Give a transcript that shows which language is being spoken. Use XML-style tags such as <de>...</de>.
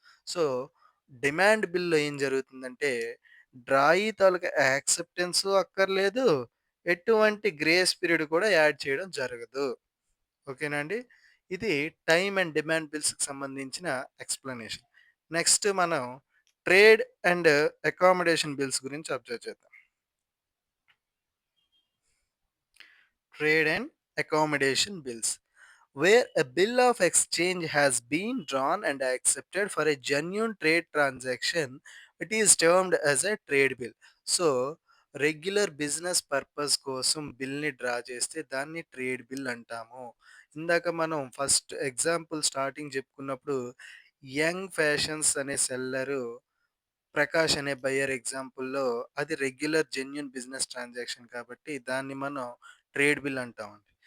<te>So demand బిల్‌లో ఏం జరుగుతుందంటే డ్రాయీ తాలూకా యాక్సెప్టెన్స్ అక్కర్లేదు. ఎటువంటి గ్రేస్ పీరియడ్ కూడా యాడ్ చేయడం జరగదు. ఓకేనా అండి? ఇది టైమ్ అండ్ డిమాండ్ బిల్స్‌కి సంబంధించిన ఎక్స్‌ప్లనేషన్. నెక్స్ట్ మనం ట్రేడ్ అండ్ అకామోడేషన్ బిల్స్ గురించి అబ్జర్వ్ చేద్దాం.</te> <en>Trade and accommodation bills, where a bill of exchange has been drawn and accepted for a genuine trade transaction, it is termed as a trade bill.</en> <te>So regular business purpose కోసం బిల్ని draw చేస్తే దాన్ని trade bill అంటాము. ఇందాక మనం first example starting చెప్పుకున్నప్పుడు young fashions అనే seller 'Prakash' అనే buyer ఎగ్జాంపుల్‌లో అది regular genuine business transaction కాబట్టి దాన్ని మనం ట్రేడ్ బిల్ అంటామండి.</te>